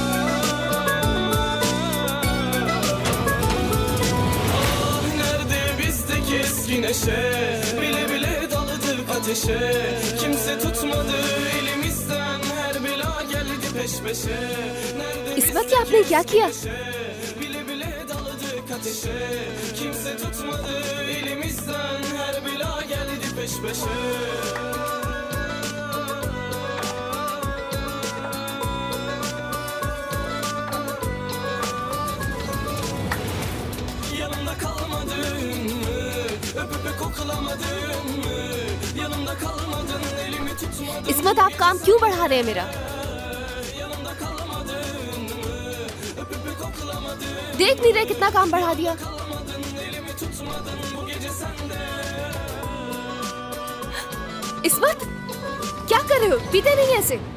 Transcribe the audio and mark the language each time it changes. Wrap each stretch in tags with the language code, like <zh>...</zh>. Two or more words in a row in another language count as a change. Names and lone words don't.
<tr>Ah nerede bizdeki eski neşe, bile bile daladık ateşe. Kimse tutmadı elimizden, her bela geldi peş peşe.</tr> <hi>İsmet क्या आपने क्या किया?</hi> <tr>Bile bile daladık ateşe. Kimse tutmadı elimizden, her bela geldi peş peşe. Yanımda kalmadın mı? Öpüp koklamadın mı? Yanımda kalmadın, elimi tutmadın.</tr> <hi>इस्मत आप काम क्यों बढ़ा रहे हैं मेरा? देख नहीं रहे कितना काम बढ़ा दिया? इस्मत क्या कर रहे हो? पीते नहीं ऐसे।</hi>